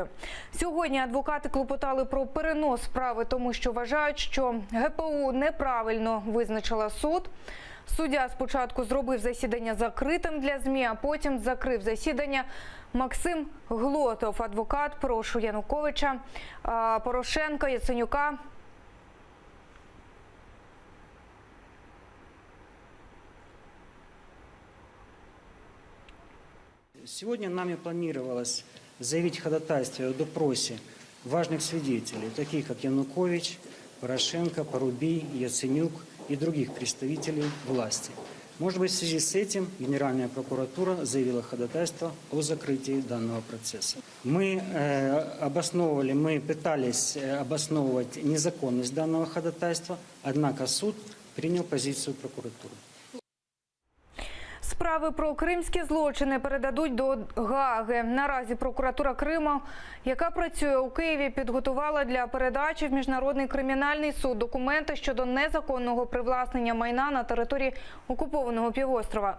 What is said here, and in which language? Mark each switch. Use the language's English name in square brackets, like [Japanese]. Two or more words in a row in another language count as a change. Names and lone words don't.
[Ukrainian] Сьогодні адвокати клопотали про перенос справи, тому що вважають, що ГПУ неправильно визначила суд. Суддя спочатку зробив засідання закритим для ЗМІ, а потім закрив засідання. Максим Глотов, адвокат, прошу Януковича, Порошенка, Яценюка. [Russian] Сегодня нами планировалось заявить ходатайство о допросе важных свидетелей, таких как Янукович, Порошенко, Порубий, Яценюк и других представителей власти. Может быть, в связи с этим Генеральная прокуратура заявила ходатайство о закрытии данного процесса. Мы пытались обосновывать незаконность данного ходатайства, однако суд принял позицию прокуратуры. [Ukrainian] Справи про кримські злочини передадуть до Гааги. Наразі прокуратура Криму, яка працює у Києві, підготувала для передачі в Міжнародний кримінальний суд документи щодо незаконного привласнення майна на території окупованого півострова.